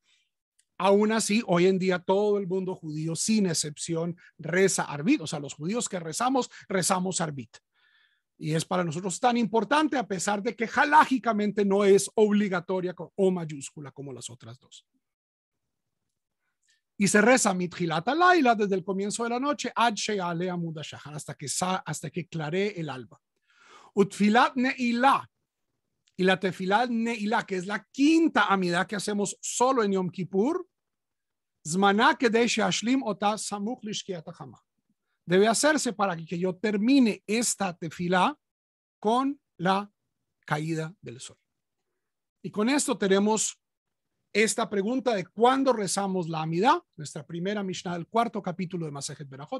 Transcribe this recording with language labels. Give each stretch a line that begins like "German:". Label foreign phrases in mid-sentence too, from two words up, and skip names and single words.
Spanish: Aún así, hoy en día todo el mundo judío, sin excepción, reza Arvit, o sea, los judíos que rezamos Arvit. Y es para nosotros tan importante a pesar de que halágicamente no es obligatoria con O mayúscula como las otras dos. Y se reza
Hebrew: מתחלת הלילה
Spanish: desde el comienzo de la noche
Hebrew: עד שיעלה עמוד השחר,
Spanish: hasta que claree el alba.
Hebrew: ותפלת נעילה,
Spanish: y la
Hebrew: תפלת נעילה,
Spanish: que es la quinta amidad que hacemos solo en Yom Kippur,
Hebrew: זמנה כדי שאשלים אותה סמוך לשקיעת החמה,
Spanish: debe hacerse para que yo termine esta tefilá con la caída del sol. Y con esto tenemos esta pregunta de cuándo rezamos la Amidá, nuestra primera Mishnah del 4º capítulo de Masejet Berajot.